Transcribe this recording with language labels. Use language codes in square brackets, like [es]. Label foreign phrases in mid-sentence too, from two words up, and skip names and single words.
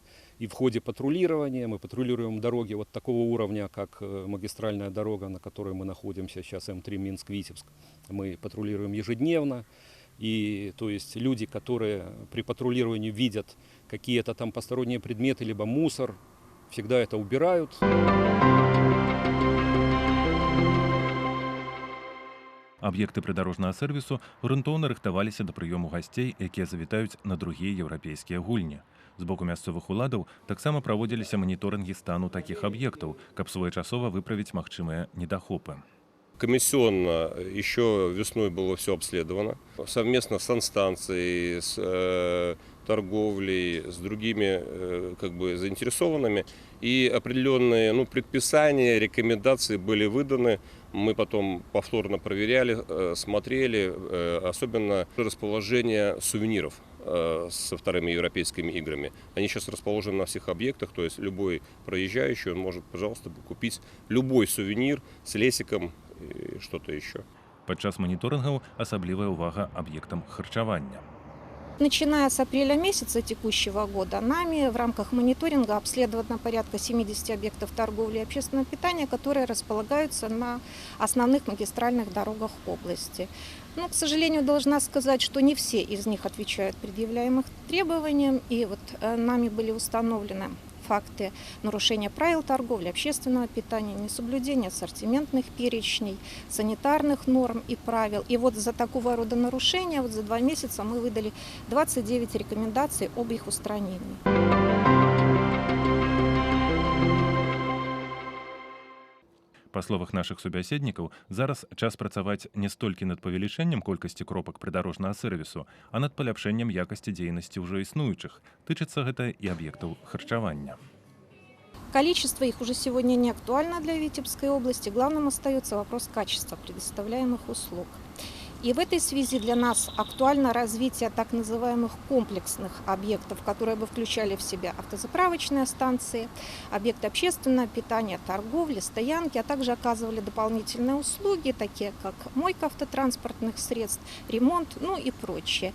[ru] И в ходе патрулирования мы патрулируем дороги вот такого уровня, как магистральная дорога, на которой мы находимся сейчас, М3 Минск-Витебск. Мы патрулируем ежедневно. И то есть люди, которые при патрулировании видят какие-то там посторонние предметы, либо мусор, всегда это убирают. [be] Аб'екты прыдарожнага сервісу грунтоўна рыхтаваліся да прыёму гасцей, якія завітаюць на другія еўрапейскія гульні. З боку мясцовых уладаў таксама праводзіліся маніторынгі стану такіх аб'ектаў, каб своечасова выправіць магчымыя недахопы. [ru] Комиссионно еще весной было все обследовано. Совместно с санстанцией, с торговлей, с другими как бы заинтересованными. И определенные предписания, рекомендации были выданы. Мы потом повторно проверяли, смотрели, особенно расположение сувениров со вторыми европейскими играми. Они сейчас расположены на всех объектах, то есть любой проезжающий он может, пожалуйста, купить любой сувенир с лесиком и что-то еще. [be] Падчас маніторынгаў асаблівая ўвага аб'ектам харчавання. [ru] Начиная с апреля месяца текущего года нами в рамках мониторинга обследовано порядка 70 объектов торговли и общественного питания, которые располагаются на основных магистральных дорогах области. Но, к сожалению, должна сказать, что не все из них отвечают предъявляемым требованиям, и вот нами были установлены факты нарушения правил торговли, общественного питания, несоблюдения ассортиментных перечней, санитарных норм и правил. И вот за такого рода нарушения за 2 месяца мы выдали 29 рекомендаций об их устранении. [be] Па словах нашых субяседнікаў, зараз час працаваць не столькі над павелічэннем колькасці кропак прыдарожнага сервісу, а над паляпшэннем якасці дзейнасці ўжо існуючых. Тычыцца гэта і аб'ектаў харчавання. [ru] Количество их уже сегодня не актуально для Витебской области. Главным остается вопрос качества предоставляемых услуг. И в этой связи для нас актуально развитие так называемых комплексных объектов, которые бы включали в себя автозаправочные станции, объекты общественного питания, торговли, стоянки, а также оказывали дополнительные услуги, такие как мойка автотранспортных средств, ремонт, ну и прочее.